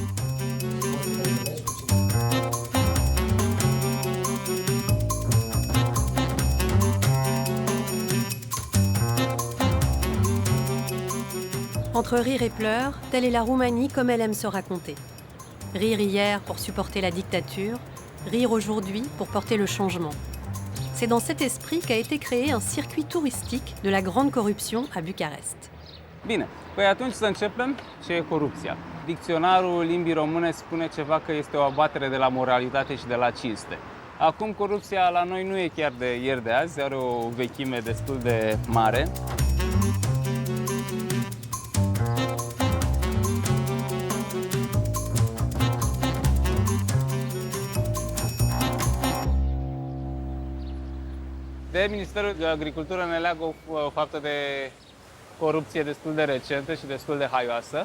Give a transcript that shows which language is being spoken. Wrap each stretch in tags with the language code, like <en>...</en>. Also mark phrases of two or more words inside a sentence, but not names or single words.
<fr>Entre rire et pleurs, telle est la Roumanie comme elle aime se raconter. Rire hier pour supporter la dictature, rire aujourd'hui pour porter le changement. C'est dans cet esprit qu'a été créé un circuit touristique de la grande corruption à Bucarest.</fr> <ro>Bine, păi atunci să începem. Ce e corupția? Dicționarul limbii române spune ceva că este o abatere de la moralitate și de la cinste. Acum corupția la noi nu e chiar de ieri de azi, are o vechime destul de mare. De Ministerul de Agricultură ne leagă o faptă de corupție destul de recentă și destul de haioasă.</ro>